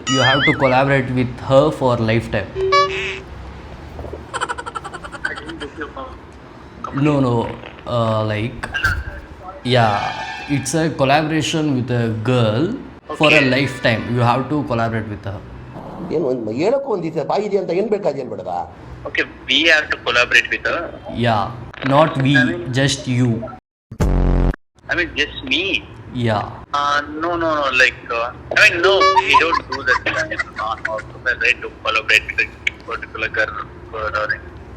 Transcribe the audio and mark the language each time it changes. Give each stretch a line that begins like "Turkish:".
English: You have to collaborate with her for lifetime. I didn't get you from. No, like, yeah, it's a collaboration with a girl for a Okay. lifetime. You have to collaborate with her.
Kannada: ಏನು ಹೇಳಕ್ಕೂ ಒಂದಿದೆ ಬಾಯಿ ಇದೆ ಅಂತ ಏನು ಬೇಕಾದ ಏನು ಬೇಡದ.
English: Okay, we have to collaborate with her. Yeah, not we, just you. I mean, just me. Yeah. No. Like, no, we don't do that. It's not also right to collaborate with a particular girl or anything.